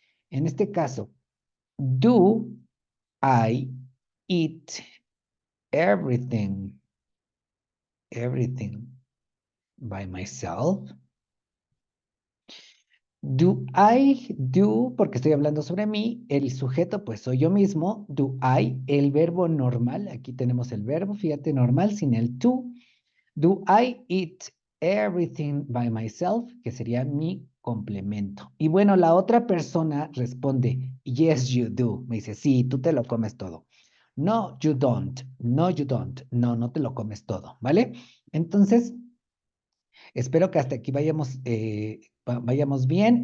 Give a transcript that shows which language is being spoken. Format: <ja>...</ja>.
<es>En este caso,</es> <en>do I eat everything, everything by myself? Do I do,</en> <es>porque estoy hablando sobre mí, el sujeto pues soy yo mismo,</es> <en>do I,</en> <es>el verbo normal, aquí tenemos el verbo, fíjate, normal sin el to.</es> <en>Do I eat everything by myself?</en> <es>Que sería mi complemento. Y bueno, la otra persona responde,</es> <en>yes, you do.</en> <es>Me dice, sí, tú te lo comes todo.</es> <en>No, you don't. No, you don't.</en> <es>No, no te lo comes todo, ¿vale? Entonces, espero que hasta aquí vayamos bien.</es>